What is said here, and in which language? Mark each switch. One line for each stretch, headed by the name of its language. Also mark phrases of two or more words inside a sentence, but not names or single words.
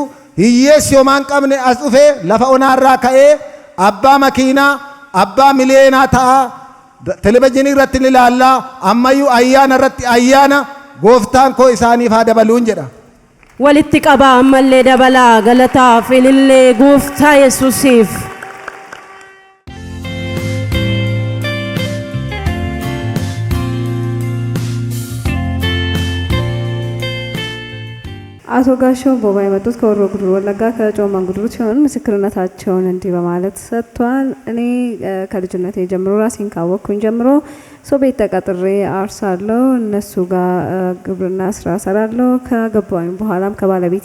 Oromo: Hiyyeessi homaan qabne as dhufee lafa onaarraa ka'ee abbaa makiinaa abbaa miliyeenaa ta'a televezyiinii irratti ni ilaallaa ammayyuu ayyaana irratti ayyaana gooftaan koo isaaniif haa dabaluun jedha. Walitti qabaa ammallee dabalaa galataaf ilillee gooftaa Yesuusiif.
Amharic: አቶ ጋሻው ቦባ የመጡት ከወሮ ጉድሩ ወለጋ ከጮማን ጉድሩ ሲሆን ምስክርነታቸውን እንዲህ በማለት ሰጥቷል። እኔ ከልጅነቴ ጀምሮ ራሴን ካወቅኩኝ ጀምሮ ሰው ቤት ተቀጥሬ አርሳለሁ። እነሱ ጋር ግብርና ስራ ሰራለሁ። ከገባሁኝ በኋላም ከባለቤቴ